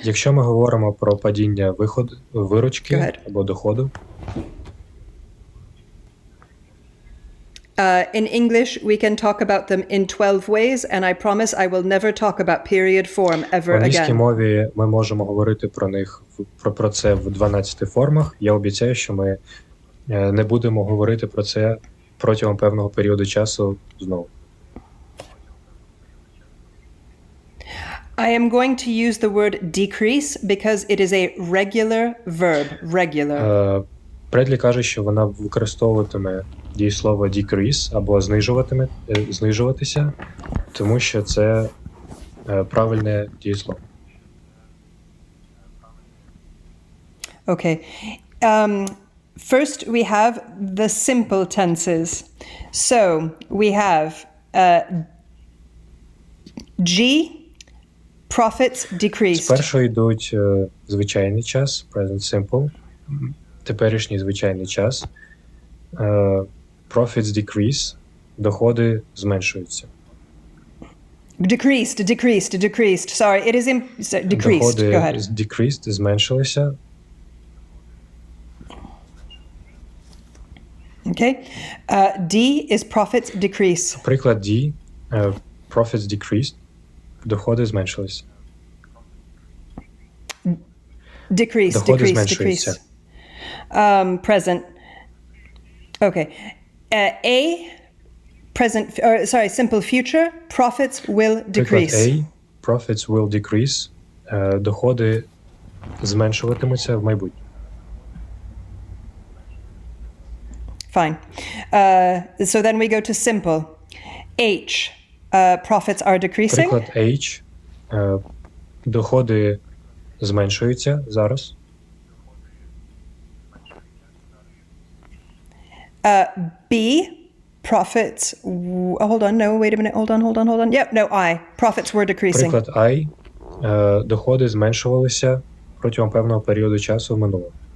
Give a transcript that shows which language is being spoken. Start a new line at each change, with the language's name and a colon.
Ukrainian: Якщо ми говоримо про падіння виручки або доходу,
English: in English, we can talk about them in 12 ways, and I promise I will never talk about period form ever
Ukrainian: в англійській
English: again.
Ukrainian: мові ми можемо говорити про це в 12 формах. Я обіцяю, що ми не будемо говорити про це протягом певного періоду часу знову.
English: I am going to use the word decrease because it is a regular verb. Regular.
Ukrainian: Бредлі каже, що вона використовуватиме дієслово decrease або знижуватися, тому що це правильне дієслово.
English: Okay. First, we have the simple tenses. So, we have G, profits decreased.
Ukrainian: Спершу йдуть звичайний час, present simple, теперішній звичайний час.
English: Profits decrease,
Ukrainian: доходи зменшуються.
English: Decreased. Sorry, it is decreased.
Ukrainian: Доходи
English: Go ahead.
Ukrainian: decreased, зменшилися.
English: Okay. D is profits decrease.
Ukrainian: Приклад D,
English: profits decreased,
Ukrainian: доходи зменшилися. Доходи зменшуються.
English: Present. Okay. A, present, simple future, profits will decrease.
Ukrainian: Приклад A,
English: profits will decrease,
Ukrainian: доходи зменшуватимуться в майбутньому.
English: Fine. So then we go to simple. H, profits are decreasing.
Ukrainian: Приклад H, доходи зменшуються зараз.
English: B, profits. Hold on. No, wait a minute. Hold on. Yep. No, I. Profits were decreasing.
Ukrainian: Приклад I, доходи зменшувалися протягом певного періоду часу в минулому.